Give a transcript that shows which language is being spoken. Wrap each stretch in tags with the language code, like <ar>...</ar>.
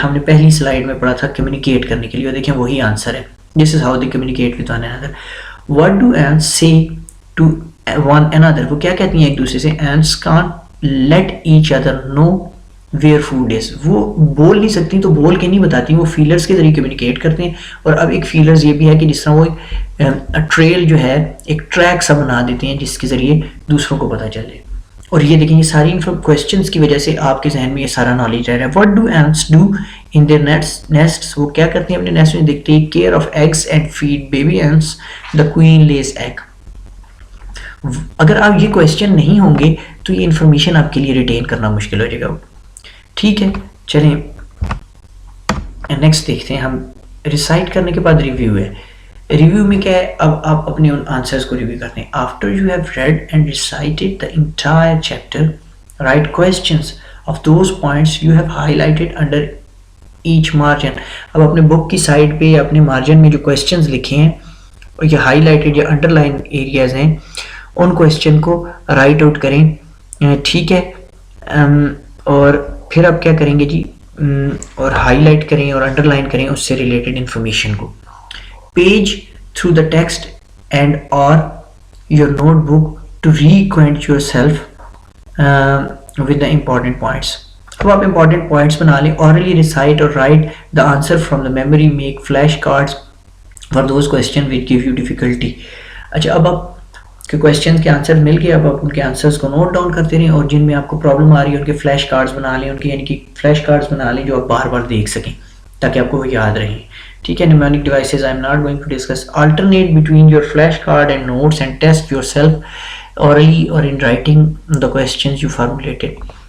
<ur>ہم نے پہلی سلائیڈ میں پڑھا تھا کمیونیکیٹ کرنے کے لیے، اور دیکھیں وہی آنسر ہے.</ur> <en>This is how they communicate with one another. What do ants say to one another?</en> <ur>وہ کیا کہتی ہیں ایک دوسرے سے؟</ur> <en>Ants can't let each other know where food is.</en> <ur>وہ بول نہیں سکتی تو بول کے نہیں بتاتی، وہ فیلرز کے ذریعے کمیونیکیٹ کرتے ہیں. اور اب ایک فیلرز یہ بھی ہے کہ جس طرح وہ ٹریل جو ہے ایک ٹریک سا بنا دیتے ہیں جس کے ذریعے دوسروں کو پتہ چلے. اور یہ دیکھیں یہ ساری کویسچنس کی وجہ سے آپ کے ذہن میں یہ سارا نالج رہ رہا ہے.</ur> <en>What do ants do in their nests?</en> <ur>وہ کیا کرتے ہیں اپنے نیسٹ میں؟ دیکھتے ہیں</ur> <en>care of eggs and feed baby ants. The queen lays egg.</en> <ur>اگر آپ یہ کویسچن نہیں ہوں گے تو یہ انفارمیشن آپ کے لیے ریٹین کرنا مشکل ہو جائے گا. ٹھیک ہے، چلیں نیکسٹ دیکھتے ہیں. ہم ریسائٹ کرنے کے بعد ریویو ہے. ریویو میں کیا ہے؟ اب آپ اپنے ان آنسرز کو ریویو کرتے ہیں.</ur> <en>After you have read and recited the entire chapter, write questions of those points you have highlighted under each margin.</en> <ur>اب اپنے بک کی سائڈ پہ یا اپنے مارجن میں جو کویسچنز لکھے ہیں اور یہ ہائی لائٹڈ یا انڈر لائن ایریاز ہیں، ان کویسچن کو رائٹ آؤٹ کریں. ٹھیک ہے، اور پھر آپ کیا کریں گے جی؟ اور ہائی لائٹ کریں اور انڈر لائن کریں اس سے ریلیٹڈ انفارمیشن کو.</ur> <en>Page through the text and or your notebook to reacquaint yourself with the important points.</en> <ur>اب آپ امپورٹنٹ پوائنٹس بنا لیں.</ur> <en>Orally recite or write the answer from the memory. Make flash cards for those question which give you difficulty.</en> <ur>اچھا اب آپ کے کویشچن کے آنسر مل گئے، اب آپ ان کے آنسرز کو نوٹ ڈاؤن کرتے رہیں، اور جن میں آپ کو پرابلم آ رہی ہے ان کے فلیش کارڈز بنا لیں، ان کے یعنی کہ فلیش کارڈز بنا لیں جو آپ بار بار دیکھ سکیں تاکہ آپ کو وہ یاد رہیں.</ur> <en>ٹھیک ہے. Mnemonic devices I am not going to discuss. Alternate between your flash card and notes and test yourself orally or in writing the questions you formulated.</en>